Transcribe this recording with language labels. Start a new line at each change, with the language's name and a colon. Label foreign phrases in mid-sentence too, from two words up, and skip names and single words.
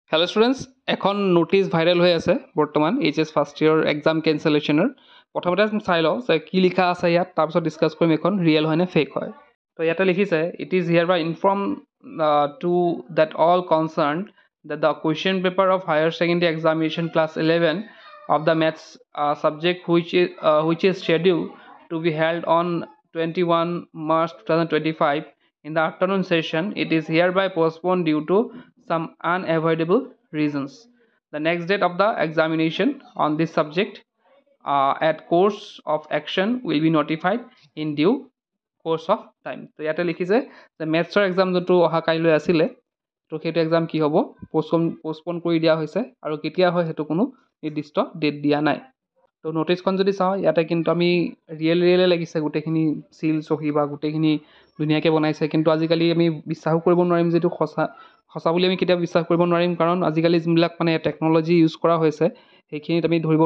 English: Hello students,
Assamese: এখন নোটিস ভাইরাল হয়ে আছে বর্তমান
English: HS first year exam cancellation
Assamese: প্রথমতে আমি চাই লওঁ যে কি লিখা আছে ইয়াত তাৰপিছত ডিসকাস কৰিম এখন ৰিয়েল হয় নে ফেক হয় তো ইয়াতে লিখিছে
English: it is hereby inform to that all concern that the question paper of higher secondary examination class 11 of the maths subject which is scheduled to be held on 21 March 2025 in the afternoon session, it is hereby postponed due to some unavoidable reasons. The next date of the examination on this subject at course of action will be notified in due course of time.
Assamese: তো ইয়াতে লিখিছে যে মেথছৰ এক্সাম যোনটো অহা কাইলৈ আছিলে তো সেইটো এক্সাম কি হ'ব পোষ্টপন কৰি দিয়া হৈছে আৰু কেতিয়া হয় সেইটো কোনো নিৰ্দিষ্ট ডেট দিয়া নাই তো নোটিছখন যদি চাওঁ ইয়াতে কিন্তু আমি ৰিয়েলে লাগিছে গোটেইখিনি চিল চহী বা গোটেইখিনি ধুনীয়াকৈ বনাইছে কিন্তু আজিকালি আমি বিশ্বাসো কৰিব নোৱাৰিম যে এইটো সঁচা বুলি আমি কেতিয়াও বিশ্বাস কৰিব নোৱাৰিম কাৰণ আজিকালি যোনবিলাক মানে
English: technology use
Assamese: কৰা হৈছে সেইখিনিত আমি ধৰিব